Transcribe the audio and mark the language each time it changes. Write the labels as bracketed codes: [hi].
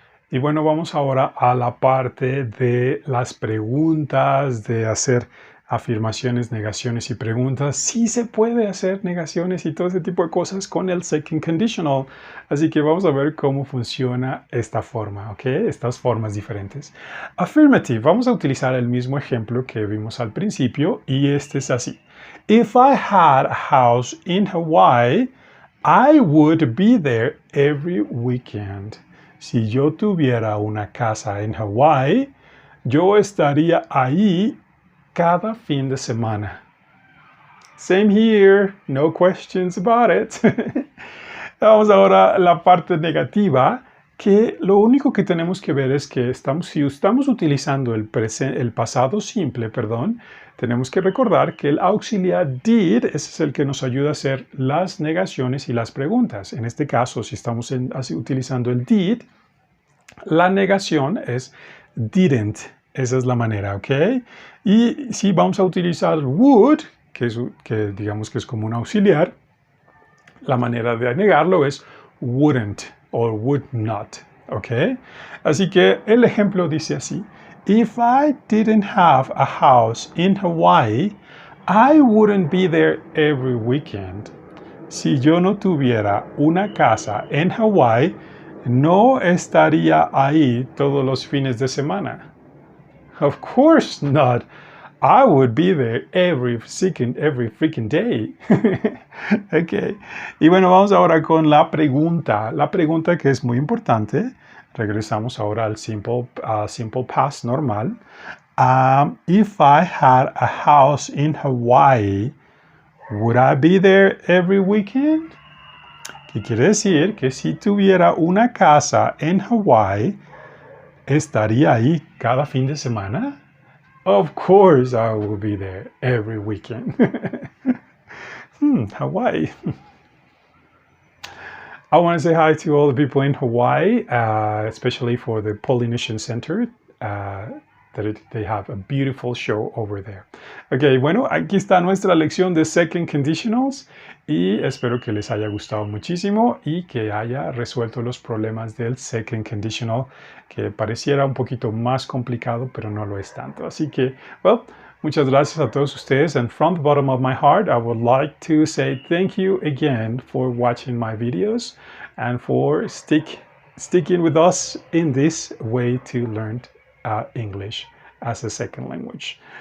[es] Y bueno, vamos ahora a la parte de las preguntas, de hacer afirmaciones, negaciones y preguntas. Sí se puede hacer negaciones y todo ese tipo de cosas con el second conditional. Así que vamos a ver cómo funciona esta forma, ¿ok? Estas formas diferentes. Affirmative. Vamos a utilizar el mismo ejemplo que vimos al principio y este es así. [en] If I had a house in Hawaii, I would be there every weekend. [es] Si yo tuviera una casa en Hawaii, yo estaría ahí cada fin de semana. [en] Same here, no questions about it. [es] Vamos ahora a la parte negativa, que lo único que tenemos que ver es que si estamos utilizando el pasado simple, tenemos que recordar que el auxiliar did ese es el que nos ayuda a hacer las negaciones y las preguntas. En este caso, si estamos utilizando el did, la negación es didn't. Esa es la manera, ¿ok? Y si vamos a utilizar would, que digamos que es como un auxiliar, la manera de negarlo es wouldn't o would not, ¿ok? Así que el ejemplo dice así. [en] If I didn't have a house in Hawaii, I wouldn't be there every weekend. [es] Si yo no tuviera una casa en Hawaii, no estaría ahí todos los fines de semana. [en] Of course not. I would be there every freaking day. Ok. [es] Y bueno, vamos ahora con la pregunta. La pregunta que es muy importante. Regresamos ahora al simple past normal. [en] If I had a house in Hawaii, would I be there every weekend? [es] ¿Qué quiere decir? Que si tuviera una casa en Hawaii, ¿estaría ahí cada fin de semana? [en] Of course I will be there every weekend. Hawaii. I want to say hi to all the people in Hawaii, especially for the Polynesian Center. That they have a beautiful show over there. [es] Ok, bueno, aquí está nuestra lección de Second Conditionals y espero que les haya gustado muchísimo y que haya resuelto los problemas del Second Conditional, que pareciera un poquito más complicado, pero no lo es tanto. Así que, [en] well, [es] muchas gracias a todos ustedes, [en] and from the bottom of my heart, I would like to say thank you again for watching my videos and for sticking with us in this way to learn English as a second language.